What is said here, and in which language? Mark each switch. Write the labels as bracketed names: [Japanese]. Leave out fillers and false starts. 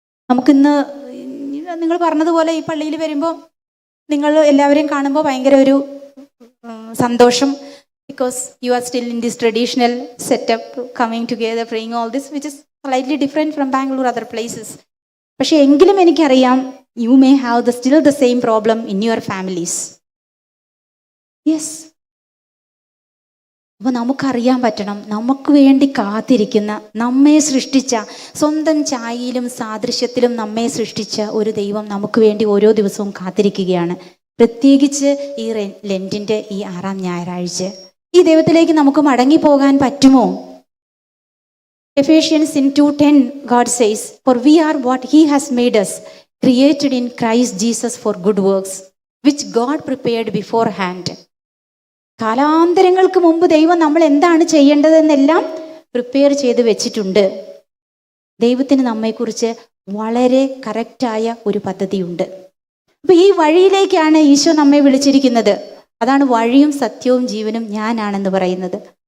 [Malayalam] നമുക്കിന്ന് നിങ്ങൾ പറഞ്ഞതുപോലെ ഈ പള്ളിയിൽ വരുമ്പോൾ നിങ്ങൾ എല്ലാവരെയും കാണുമ്പോൾ ഭയങ്കര ഒരു സന്തോഷം. [English] Because you are still in this traditional setup, coming together, praying all this, which is slightly different from Bangalore, other places. [Malayalam] പക്ഷെ എങ്കിലും എനിക്കറിയാം, [English] you may have still the same problem in your families. Yes. [Malayalam] അപ്പോൾ നമുക്കറിയാൻ പറ്റണം, നമുക്ക് വേണ്ടി കാത്തിരിക്കുന്ന, നമ്മെ സൃഷ്ടിച്ച, സ്വന്തം ഛായയിലും സാദൃശ്യത്തിലും നമ്മെ സൃഷ്ടിച്ച ഒരു ദൈവം നമുക്ക് വേണ്ടി ഓരോ ദിവസവും കാത്തിരിക്കുകയാണ്. പ്രത്യേകിച്ച് ഈ ലെൻറ്റിൻ്റെ ഈ 6ാം ഞായറാഴ്ച ഈ ദൈവത്തിലേക്ക് നമുക്ക് മടങ്ങിപ്പോകാൻ പറ്റുമോ? [English] Ephesians 2:10 God says, for we are what he has made us, created in Christ Jesus for good works, which God prepared beforehand. [Malayalam] കാലാന്തരങ്ങൾക്ക് മുമ്പ് ദൈവം നമ്മൾ എന്താണ് ചെയ്യേണ്ടതെന്നെല്ലാം പ്രിപ്പയർ ചെയ്ത് വെച്ചിട്ടുണ്ട്. ദൈവത്തിന് നമ്മെക്കുറിച്ച് വളരെ കറക്റ്റായ ഒരു പദ്ധതിയുണ്ട്. അപ്പോൾ ഈ വഴിയിലേക്കാണ് ഈശോ നമ്മെ വിളിച്ചിരിക്കുന്നത്. അതാണ് വഴിയും സത്യവും ജീവനും ഞാനാണെന്ന് പറയുന്നത്.